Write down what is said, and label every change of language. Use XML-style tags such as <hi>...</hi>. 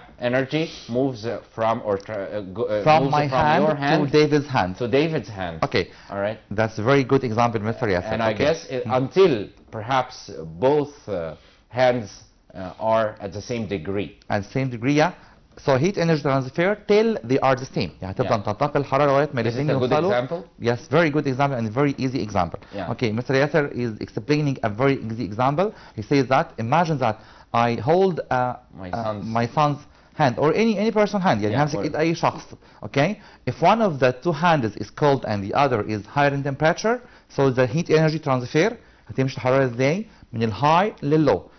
<en>energy moves from from my hand, your hand to David's hand. To David's hand. Okay. All right. That's a very good example, Mr. Yasser. And I guess until perhaps both hands are at the same degree. At the same degree, yeah. So heat energy transfer till they are the same.</en> <ar>يعني تفضل تنتقل الحرارة لغاية ما الاثنين يوصلوا.</ar> <en>Is it a good example? Yes, very good example and very easy example. Yeah. Okay, Mr. Yasser is explaining a very easy example. He says that imagine that I hold my son's hand or any person's hand.</en> <ar>يعني همسك إيد أي شخص.</ar> <en>Okay, if one of the two hands is cold and the other is higher in temperature, so the heat energy transfer</en> <ar>هتمشي الحرارة ازاي؟ من الهاي لللو.</ar>